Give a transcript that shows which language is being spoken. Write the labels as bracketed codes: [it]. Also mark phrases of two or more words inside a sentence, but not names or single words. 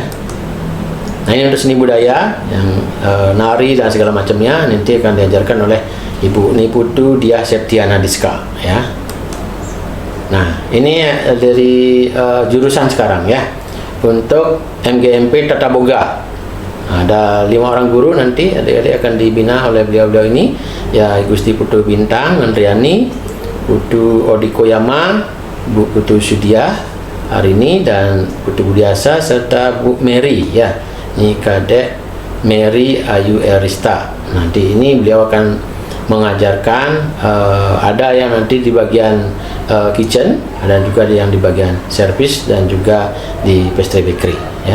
[id] Nah, ini untuk seni budaya yang nari dan segala macamnya nanti akan diajarkan oleh Ibu Niputu Diah Septiana Diska, ya. Nah, ini dari jurusan sekarang, ya. Untuk MGMP Tata Boga ada 5 orang guru nanti adik-adik akan dibina oleh beliau-beliau ini, ya. Gusti Putu Bintang Andriani, Putu Odikoyama, Bu Putu Sudia Arini, dan Putu Budiasa serta Bu Mary, ya. ini Kadek Mary Ayu Erista. Nanti ini beliau akan mengajarkan, ada yang nanti di bagian kitchen, ada juga yang di bagian service dan juga di [en] pastry bakery [id] ya.